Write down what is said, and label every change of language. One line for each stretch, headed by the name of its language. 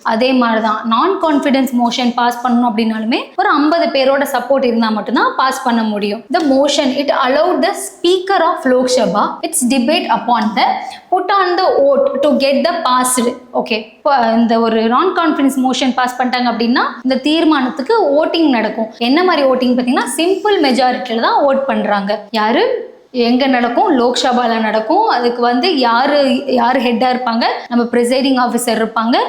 Tamil: அதே மாதிரி தான் நான் கான்ஃபிடன்ஸ் மோஷன் பாஸ் பண்ணணும் அப்படின்னாலுமே ஒரு 50 பேரோட சப்போர்ட் இருந்தால் மட்டும்தான் பாஸ் பண்ண முடியும்.
English: The motion it allowed the speaker of Lok Sabha its debate upon the put on the vote to get the passed.
Tamil: Okay, இந்த ஒரு நான் கான்ஃபிடன்ஸ் மோஷன் பாஸ் பண்ணிட்டாங்க அப்படின்னா இந்த தீர்மானத்துக்கு ஓட்டிங் நடக்கும். என்ன மாதிரி ஓட்டிங் பார்த்தீங்கன்னா சிம்பிள் மெஜாரிட்டியில தான் ஓட் பண்றாங்க. யாரு எங்கே நடக்கும்? லோக்சபாவில் நடக்கும். அதுக்கு வந்து யார் ஹெட்டாக இருப்பாங்க? நம்ம ப்ரிசைடிங் ஆஃபீஸர் இருப்பாங்க.